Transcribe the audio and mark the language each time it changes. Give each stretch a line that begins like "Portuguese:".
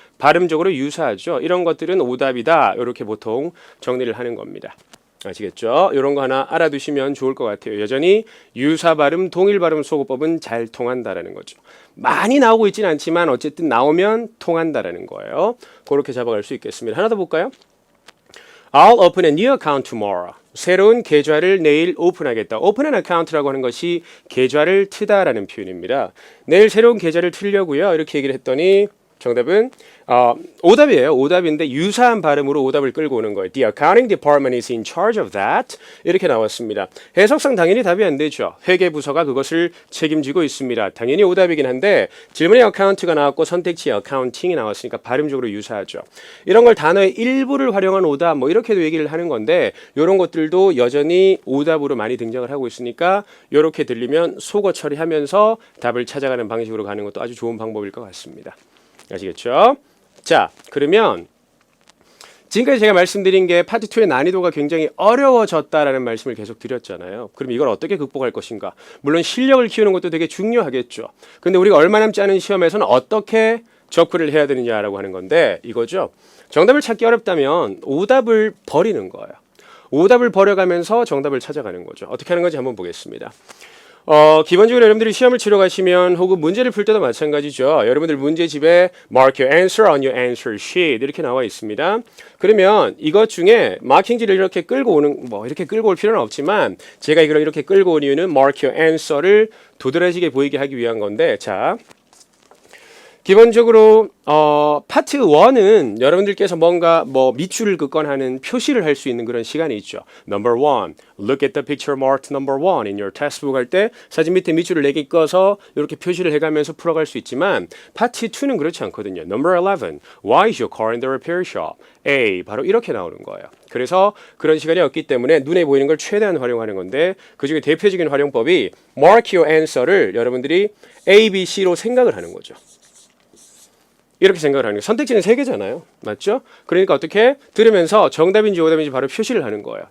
Korean: 발음적으로 유사하죠. 이런 것들은 오답이다. 이렇게 보통 정리를 하는 겁니다. 아시겠죠? 이런 거 하나 알아두시면 좋을 것 같아요. 여전히 유사 발음, 동일 발음, 소거법은 잘 통한다라는 거죠. 많이 나오고 있지는 않지만 어쨌든 나오면 통한다라는 거예요. 그렇게 잡아갈 수 있겠습니다. 하나 더 볼까요?
English: I'll open a new account tomorrow.
Korean: 새로운 계좌를 내일 오픈하겠다. open an account라고 하는 것이 계좌를 트다라는 표현입니다. 내일 새로운 계좌를 틀려고요. 이렇게 얘기를 했더니 정답은 오답이에요. 오답인데 유사한 발음으로 오답을 끌고 오는 거예요.
English: The accounting department is in charge of that.
Korean: 이렇게 나왔습니다. 해석상 당연히 답이 안 되죠. 회계부서가 그것을 책임지고 있습니다. 당연히 오답이긴 한데 질문에 account가 나왔고 선택지에 accounting이 나왔으니까 발음적으로 유사하죠. 이런 걸 단어의 일부를 활용한 오답 뭐 이렇게도 얘기를 하는 건데 이런 것들도 여전히 오답으로 많이 등장을 하고 있으니까 이렇게 들리면 속어 처리하면서 답을 찾아가는 방식으로 가는 것도 아주 좋은 방법일 것 같습니다. 아시겠죠? 자, 그러면 지금까지 제가 말씀드린 게 파트 2의 난이도가 굉장히 어려워졌다라는 말씀을 계속 드렸잖아요. 그럼 이걸 어떻게 극복할 것인가? 물론 실력을 키우는 것도 되게 중요하겠죠. 근데 우리가 얼마 남지 않은 시험에서는 어떻게 접근을 해야 되느냐라고 하는 건데 이거죠. 정답을 찾기 어렵다면 오답을 버리는 거예요. 오답을 버려가면서 정답을 찾아가는 거죠. 어떻게 하는 건지 한번 보겠습니다. 기본적으로 여러분들이 시험을 치러 가시면 혹은 문제를 풀 때도 마찬가지죠. 여러분들 문제집에
English: mark your answer on your answer sheet
Korean: 이렇게 나와 있습니다. 그러면 이것 중에 마킹지를 이렇게 끌고 오는 이렇게 끌고 올 필요는 없지만 제가 이걸 이렇게 끌고 온 이유는 mark your answer를 도드라지게 보이게 하기 위한 건데 자. 기본적으로 파트 1은 여러분들께서 뭔가 밑줄을 긋거나 하는 표시를 할 수 있는 그런 시간이 있죠.
English: Number 1, look at the picture marked number 1 in your textbook
Korean: 할 때 사진 밑에 밑줄을 4개 꺼서 이렇게 표시를 해가면서 풀어갈 수 있지만 파트 2는 그렇지 않거든요.
English: Number 11, why is your car in the repair shop?
Korean: A, 바로 이렇게 나오는 거예요. 그래서 그런 시간이 없기 때문에 눈에 보이는 걸 최대한 활용하는 건데 그중에 대표적인 활용법이
English: mark your answer
Korean: 를 여러분들이 A, B, C로 생각을 하는 거죠. 이렇게 생각을 하는 거예요. 선택지는 3개잖아요. 맞죠? 그러니까 어떻게? 들으면서 정답인지 오답인지 바로 표시를 하는 거예요.